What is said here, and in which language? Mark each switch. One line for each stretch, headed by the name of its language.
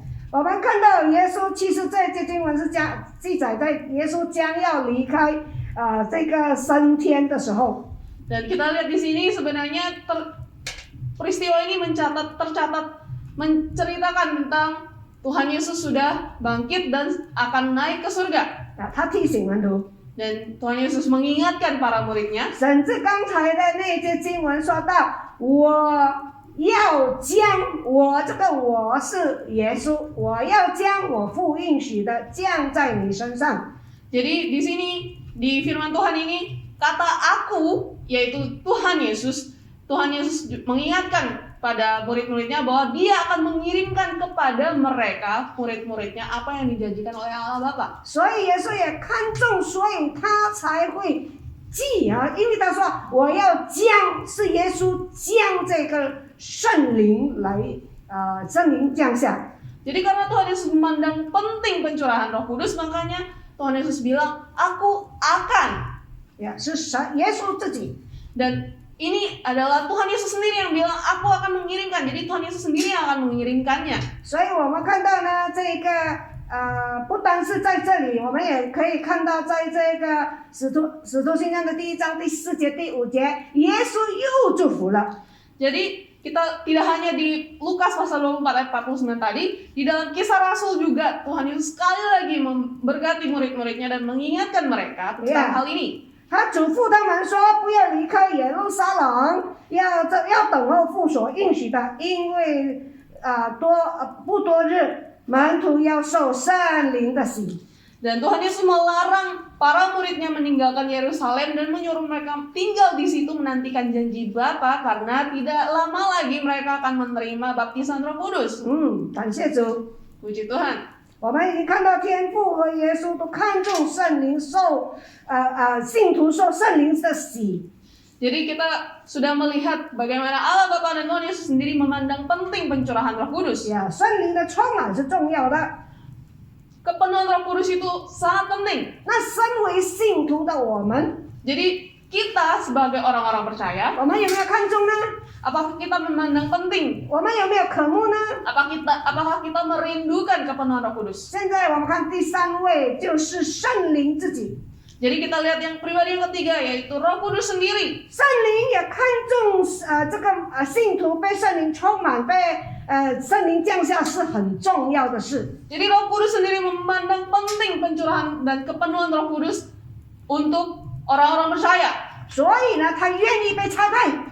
Chinese: 我们看到耶稣其实在这经文是记载在耶稣将要离开这个升天的时候。
Indonesian: Dan kita lihat di sini sebenarnya peristiwa ini tercatat menceritakan tentang Tuhan Yesus sudah bangkit dan akan naik ke surga.
Chinese: 他提醒门徒。
Indonesian: Dan Tuhan Yesus mengingatkan para muridnya.
Chinese: 甚至刚才的那节经文说到，我要将我是耶稣，我要将我父应许的降在你身上。
Indonesian: Jadi di sini di firman Tuhan ini kata aku, yaitu Tuhan Yesus mengingatkan pada murid-muridnya bahwa dia akan mengirimkan kepada mereka murid-muridnya apa yang dijanjikan oleh Allah Bapa.
Chinese: 所以耶稣也看重，所以他才会记因为他说我要将，是耶稣将这个圣灵来圣灵降下。
Indonesian: Jadi karena Tuhan Yesus memandang penting pencurahan Roh Kudus, makanya Tuhan Yesus bilang aku akan.
Chinese: 是耶稣自己。
Indonesian: Dan ini adalah Tuhan Yesus sendiri yang bilang aku akan mengirimkan. Jadi Tuhan Yesus sendiri yang akan mengirimkannya.
Chinese: 所以我们看到呢，这个不单是在这里，我们也可以看到在这个使徒行传的第1章第4节、第5节，耶稣又祝福了。
Indonesian: Jadi kita tidak hanya di Lukas pasal 24 ayat 49 tadi, di dalam Kisah Rasul juga Tuhan Yesus sekali lagi memberkati murid-muridnya dan mengingatkan mereka tentang hal ini.
Chinese: 他嘱咐他们说，不要离开耶路撒冷，要等候父所应许的，因为不多日，门徒要受圣灵的洗。
Indonesian: Dan Tuhan Yesus melarang para muridnya meninggalkan Yerusalem dan menyuruh mereka tinggal di situ menantikan janji Bapa, karena tidak lama lagi mereka akan menerima baptisan Roh Kudus.
Chinese: 感谢主。
Indonesian: Puji Tuhan.
Chinese: 我们已经看到天父和耶稣都看重圣灵信徒受圣灵的洗。
Indonesian: Jadi kita sudah melihat bagaimana Allah Bapa dan Tuhan Yesus sendiri memandang penting pencurahan Roh Kudus.
Chinese: 圣灵的充满是重要的。
Indonesian: Kepenuhan Roh Kudus itu sangat penting.
Chinese: 那身为信徒的我们，
Indonesian: Jadi kita sebagai orang-orang percaya,
Chinese: 我们有没有看重呢？
Indonesian: apakah kita memandang penting?
Chinese: 我们有没有渴慕呢？
Indonesian: Apakah kita merindukan kepenuhan Roh Kudus?
Chinese: 现在我们看第3位，就是圣灵自己。
Indonesian: Jadi kita lihat yang pribadi yang ketiga, yaitu Roh Kudus sendiri.
Chinese: 圣灵也看重这个信徒被圣灵充满，被圣灵降下是很重要的事。
Indonesian: Jadi Roh Kudus sendiri memandang penting pencurahan dan kepenuhan Roh Kudus untuk orang-orang percaya.
Chinese: 所以呢，他愿意被差派。